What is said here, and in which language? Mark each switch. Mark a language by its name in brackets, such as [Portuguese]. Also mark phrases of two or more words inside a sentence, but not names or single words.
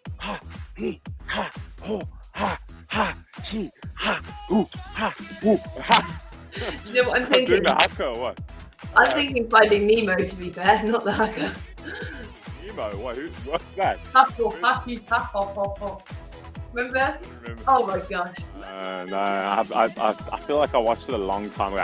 [English] ha, he, ha, ho, ha, ha, he, ha, hoo, ha, hoo, ha. Do you know what I'm I'm thinking? doing the haka or what? I'm thinking Finding Nemo, to be fair, not the haka. Nemo, what's that? Remember? Remember. Oh my gosh. No, I feel like I watched it a long time ago.